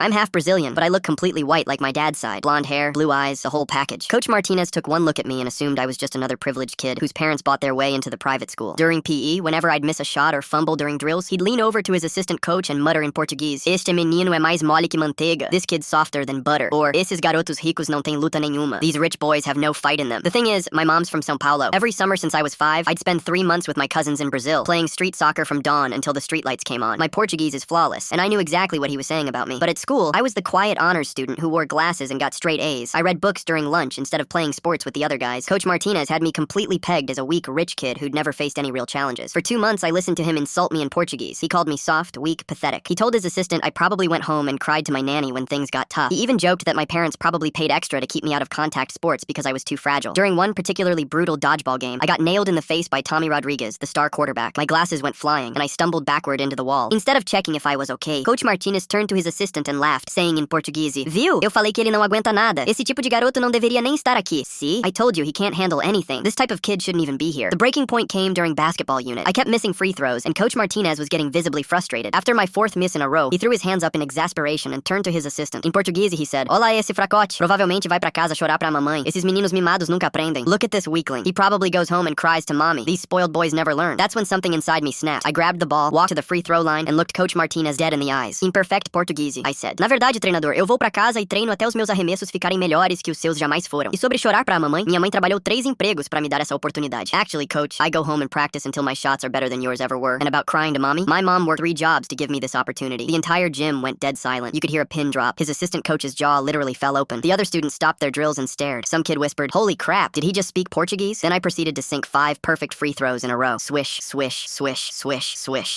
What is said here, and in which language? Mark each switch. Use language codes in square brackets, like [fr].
[en] I'm half Brazilian, but I look completely white like my dad's side. Blonde hair, blue eyes, the whole package. Coach Martinez took one look at me and assumed I was just another privileged kid whose parents bought their way into the private school. During PE, whenever I'd miss a shot or fumble during drills, he'd lean over to his assistant coach and mutter in Portuguese, [pt] "Este menino é mais mole que manteiga." [en] This kid's softer than butter. [pt] Or, "Esses garotos ricos não têm luta nenhuma." [en] These rich boys have no fight in them. The thing is, my mom's from São Paulo. Every summer since I was 5, I'd spend 3 months with my cousins in Brazil, playing street soccer from dawn until the streetlights came on. My Portuguese is flawless, and I knew exactly what he was saying about me. But at school, I was the quiet honors student who wore glasses and got straight A's. I read books during lunch instead of playing sports with the other guys. Coach Martinez had me completely pegged as a weak, rich kid who'd never faced any real challenges. For 2 months, I listened to him insult me in Portuguese. He called me soft, weak, pathetic. He told his assistant I probably went home and cried to my nanny when things got tough. He even joked that my parents probably paid extra to keep me out of contact sports because I was too fragile. During one particularly brutal dodgeball game, I got nailed in the face by Tommy Rodriguez, the star quarterback. My glasses went flying, and I stumbled backward into the wall. Instead of checking if I was okay, Coach Martinez turned to his assistant and laughed, saying in Portuguese, [pt] "Viu? Eu falei que ele não aguenta nada. Esse tipo de garoto não deveria nem estar aqui. [en] See? I told you he can't handle anything. This type of kid shouldn't even be here." The breaking point came during basketball unit. I kept missing free throws, and Coach Martinez was getting visibly frustrated. After my 4th miss in a row, he threw his hands up in exasperation and turned to his assistant. In Portuguese, he said, [pt] "Olá, esse fracote. Provavelmente vai pra casa chorar pra mamãe. Esses meninos mimados nunca aprendem. [en] Look at this weakling. He probably goes home and cries to mommy. These spoiled boys never learn." That's when something inside me snapped. I grabbed the ball, walked to the free throw line, and looked Coach Martinez dead in the eyes. In perfect Portuguese, I said, [pt] "Na verdade, treinador, eu vou pra casa e treino até os meus arremessos ficarem melhores que os seus jamais foram. E sobre chorar pra mamãe, minha mãe trabalhou 3 empregos pra me dar essa oportunidade. [en] Actually, coach, I go home and practice until my shots are better than yours ever were. And about crying to mommy, my mom worked 3 jobs to give me this opportunity." The entire gym went dead silent. You could hear a pin drop. His assistant coach's jaw literally fell open. The other students stopped their drills and stared. Some kid whispered, "Holy crap, did he just speak Portuguese?" Then I proceeded to sink 5 perfect free throws in a row. Swish, swish, swish, swish, swish.